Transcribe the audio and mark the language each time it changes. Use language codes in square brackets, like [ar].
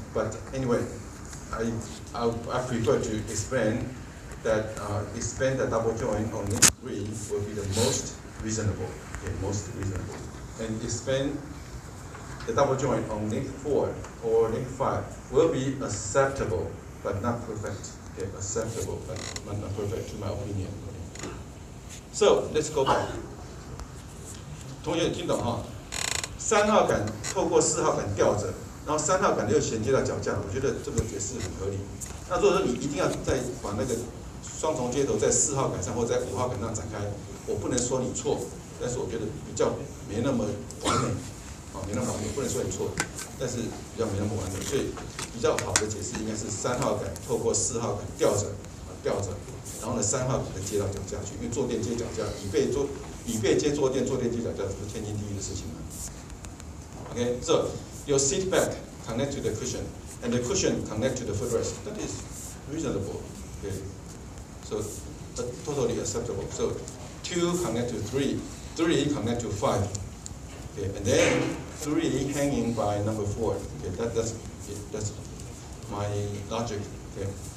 [en] But anyway, I prefer to explain that expand the double joint on link 3 will be the most reasonable. Okay, most reasonable. And expand the double joint on link 4 or link 5 will be acceptable, but not perfect. Okay, acceptable, but not perfect, to my opinion. Okay. So let's go back. [zh] 同学听懂哈？3号杆透过4号杆吊着，然后3号杆又衔接到脚架，我觉得这个解释很合理。那如果说你一定要再把那个双重接头在4号杆上或在5号杆上展开，我不能说你错，但是我觉得比较没那么完美。没那么完美，不能说你错，但是比较没那么完美，所以比较好的解释应该是3号杆透过4号杆吊着，然后呢3号杆再接到脚架去，因为坐垫接脚架，椅背接坐垫，坐垫接脚架，这是天经地义的事情嘛。 [en] Okay, so your seat back connect to the cushion, and the cushion connect to the footrest. That is reasonable. Okay, so totally acceptable. So 2 connect to 3, 3 connect to 5. Okay, and then 3 hanging by number 4. Okay, that's my logic. Okay.